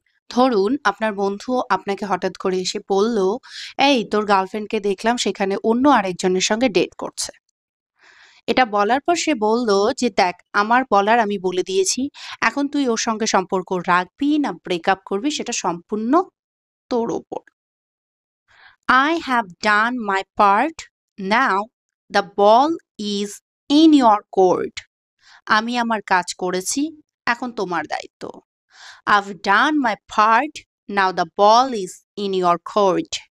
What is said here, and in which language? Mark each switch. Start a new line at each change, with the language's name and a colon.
Bangla: ধরুন আপনার বন্ধু আপনাকে হঠাৎ করে এসে বলল, এই তোর গার্লফ্রেন্ডকে দেখলাম সেখানে অন্য আরেকজনের সঙ্গে ডেট করছে। এটা বলার পর সে বলল যে দেখ আমার বলার আমি বলে দিয়েছি, এখন তুই ওর সঙ্গে সম্পর্ক রাখবি না ব্রেকআপ করবি সেটা সম্পূর্ণ তোর ওপর।
English: I have done my part. Now the ball is in your court.
Bangla: আমি আমার কাজ করেছি, এখন তোমার দায়িত্ব।
English: I've done my part. Now the ball is in your court.